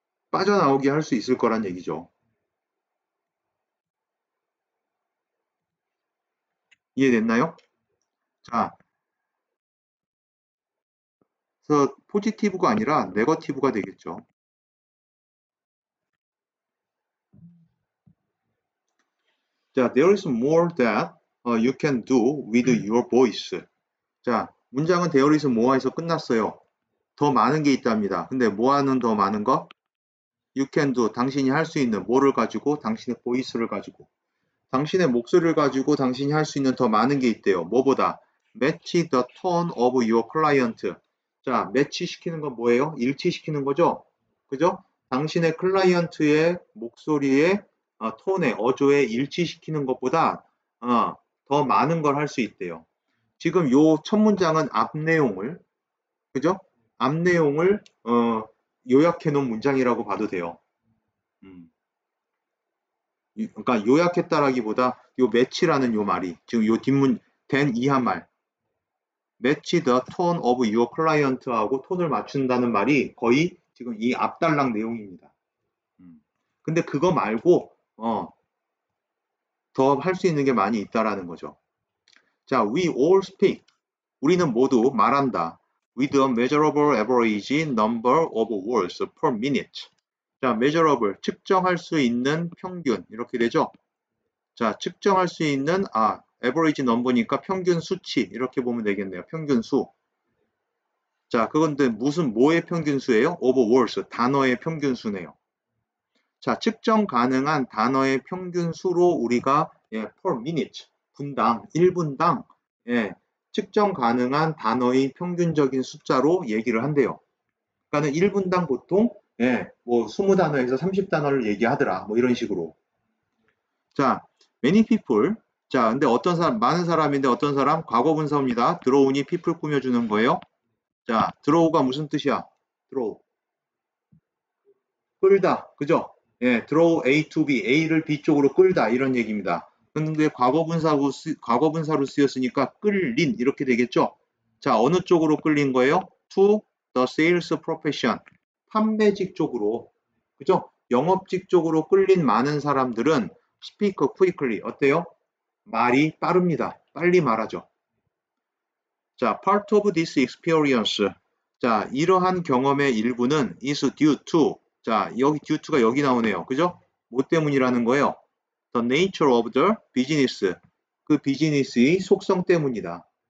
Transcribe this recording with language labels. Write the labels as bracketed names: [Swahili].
[Korean] 빠져나오게 할 수 있을 거란 얘기죠. 이해됐나요? 자, 그래서 포지티브가 아니라 네거티브가 되겠죠. [English] 자, there is more that you can do with your voice. [Korean] 자, 문장은 there is more에서 끝났어요. 더 많은 게 있답니다. 근데 뭐하는 더 많은 거? [English] You can do, [Korean] 당신이 할 수 있는, 뭐를 가지고? 당신의 보이스를 가지고. 당신의 목소리를 가지고 당신이 할 수 있는 더 많은 게 있대요. 뭐보다? [English] Match the tone of your client. [Korean] 자, 매치 시키는 건 뭐예요? 일치시키는 거죠? 그죠? 당신의 클라이언트의 목소리의 톤의 어조에 일치시키는 것보다 더 많은 걸 할 수 있대요. 지금 요 첫 문장은 앞 내용을, 그죠? 앞 내용을 요약해 놓은 문장이라고 봐도 돼요. 음. 그러니까 요약했다라기보다 요 매치라는 요 말이 지금 요 뒷문 된 이하 말, 매치 [English] the tone of your client [Korean] 하고 톤을 맞춘다는 말이 거의 지금 이 앞달랑 내용입니다. 근데 그거 말고 더 할 수 있는 게 많이 있다라는 거죠. 자, [English] we all speak. [Korean] 우리는 모두 말한다. [English] with a measurable average number of words per minute. [Korean] 자, measurable, 측정할 수 있는 평균, 이렇게 되죠. 자, 측정할 수 있는, [English] average number [Korean] 니까 평균 수치, 이렇게 보면 되겠네요. 평균 수. 자, 그건데 무슨, 뭐의 평균 수예요? [English] of words, [Korean] 단어의 평균 수네요. 자, 측정 가능한 단어의 평균 수로 우리가 [English] per minute, [Korean] 분당, 1분당 측정 가능한 단어의 평균적인 숫자로 얘기를 한대요. 그러니까는 1분당 보통 뭐 20단어에서 30단어를 얘기하더라. 뭐 이런 식으로. 자, [English] many people. [Korean] 자, 근데 어떤 사람, 많은 사람인데 어떤 사람? 과거분사입니다. 들어오니 people 꾸며주는 거예요. 자, 들어오가 무슨 뜻이야? 들어오. 끌다. 그죠? 예, [English] draw A to B, [Korean] A를 B 쪽으로 끌다 이런 얘기입니다. 근데 과거분사로 쓰였으니까 끌린 이렇게 되겠죠? 자, 어느 쪽으로 끌린 거예요? [English] To the sales profession, [Korean] 판매직 쪽으로, 그죠? 영업직 쪽으로 끌린 많은 사람들은 [English] speak quickly, [Korean] 어때요? 말이 빠릅니다. 빨리 말하죠. [English] 자, part of this experience. [Korean] 자, 이러한 경험의 일부는 [English] is due to. [Korean] 자, 여기 due to가 여기 나오네요. 그죠? 뭐 때문이라는 거예요? [English] The nature of the business. [Korean] 그 비즈니스의 속성 때문이다.